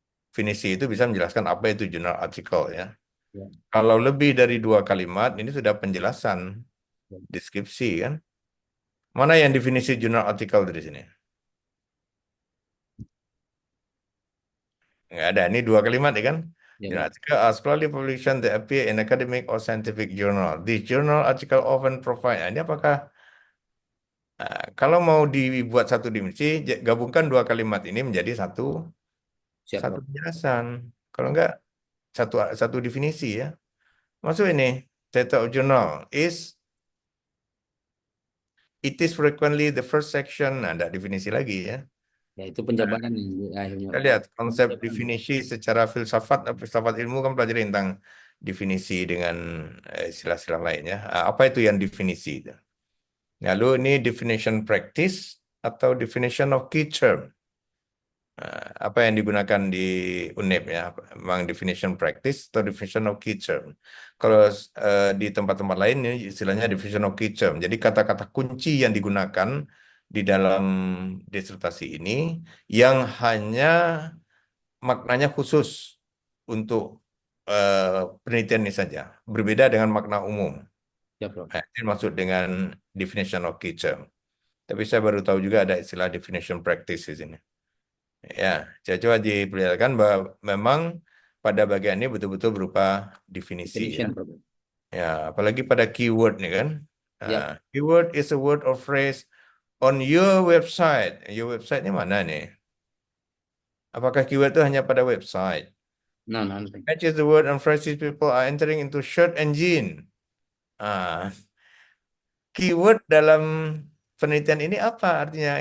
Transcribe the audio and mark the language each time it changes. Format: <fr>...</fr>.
<id>Definisi itu bisa menjelaskan apa itu jurnal artikel ya. Ya, Kalau lebih dari 2 kalimat, ini sudah penjelasan ya, deskripsi kan. Mana yang definisi jurnal artikel dari sini? Nggak ada, ini 2 kalimat ya kan? ya, Jurnal</id> <en>article are scholarly publication that appear in academic or scientific journal. This journal article often provide.</en> <id>Nah, ini apakah kalau mau dibuat satu definisi, gabungkan 2 kalimat ini menjadi satu Siap, satu Prof. penjelasan. Kalau enggak satu satu definisi ya. Masuk ini,</id> <en>title of journal is it is frequently the first section.</en> <id>Nah, ada definisi lagi ya. Ya, itu penjabaran yang akhirnya. Kita lihat konsep definisi secara filsafat, filsafat ilmu kan pelajari tentang definisi dengan istilah-istilah lainnya. Apa itu yang definisi itu? Lalu ini definition practice atau definition of key term. Apa yang digunakan di UNEP ya, memang definition practice atau definition of key term. Kalau di tempat-tempat lain ini istilahnya definition of key term. Jadi kata-kata kunci yang digunakan di dalam disertasi ini yang hanya maknanya khusus untuk penelitian ini saja, berbeda dengan makna umum. Ya, Prof. Nah, ini maksud dengan definition of key term. Tapi saya baru tahu juga ada istilah definition practice di sini. Ya, saya coba diperlihatkan bahwa memang pada bagian ini betul-betul berupa definisi ya.</id> <en>Definition, Prof.</en> <id>Ya, apalagi pada keyword nih kan. Ya.</id> <en>Keyword is a word or phrase on your website.</en> <id>Your website ini mana nih? Apakah keyword itu hanya pada website? Nah, nah.</id> <en>Match is the word and phrases people are entering into search engine.</en> <id>Keyword dalam penelitian ini apa artinya?</id>